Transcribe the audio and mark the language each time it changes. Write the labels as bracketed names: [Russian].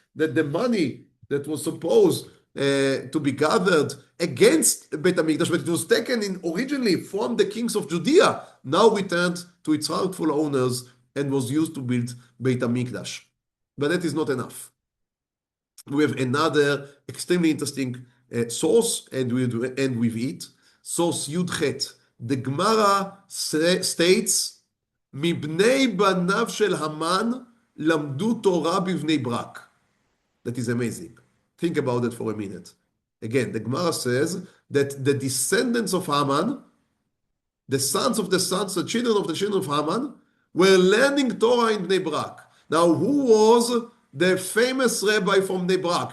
[English] That the money that was supposed to be gathered against Beit HaMikdash, but it was taken originally from the kings of Judea, now returned to its rightful owners and was used to build Beit HaMikdash. But that is not enough. We have another extremely interesting source, and we end with it. Source Yud Chet. The Gemara states [Hebrew] מבני בניו של המן למדו תורה בבני ברק. [English] That is amazing. Think about it for a minute. Again, the Gemara says that the descendants of Haman, the sons of the sons, the children of Haman, were learning Torah in Bnei Brak. Now, who was the famous rabbi from Bnei Brak?